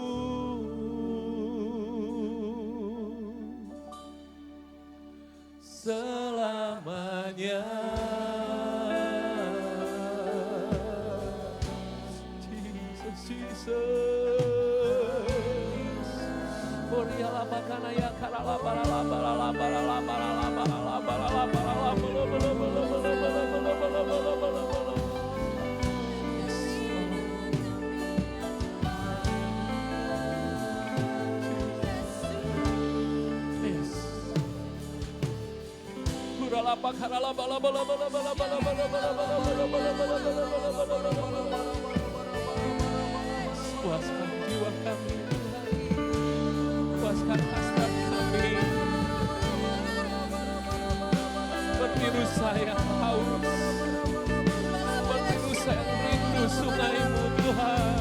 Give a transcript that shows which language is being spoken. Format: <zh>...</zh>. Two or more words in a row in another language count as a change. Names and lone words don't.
<id>Selamanya. Jesus, Jesus. Oriala bakana ya karala barala barala barala barala barala barala barala bala bala bala bala bala bala bala bala bala bala. Yes. Kurala bakara bala bala bala bala bala bala bala bala bala bala bala bala bala bala. Puaskan jiwa kami, puaskan hasrat kami. Seperti rusa yang haus, seperti rusa yang rindu sungai-Mu Tuhan.</id>